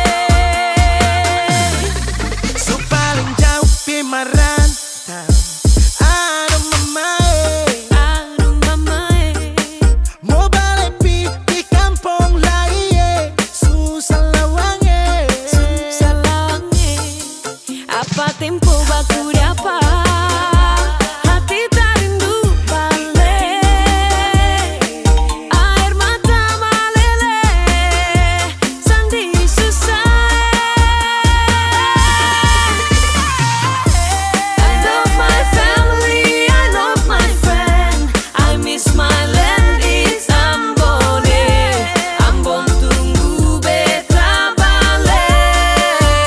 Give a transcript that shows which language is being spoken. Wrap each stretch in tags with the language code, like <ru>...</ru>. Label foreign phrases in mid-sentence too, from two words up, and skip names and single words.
<abs>So paling jauh pimarantau, aduh mamae, mau balik di kampung lain, susah lawange. Apa tempo baku dapat, hati tak rindu balik. Air mata meleleh, sandi susah.</abs> <en>I love my family, I love my friend, I miss my land, it's Ambon.</en> <abs>Ambon tunggu beta balik.</abs>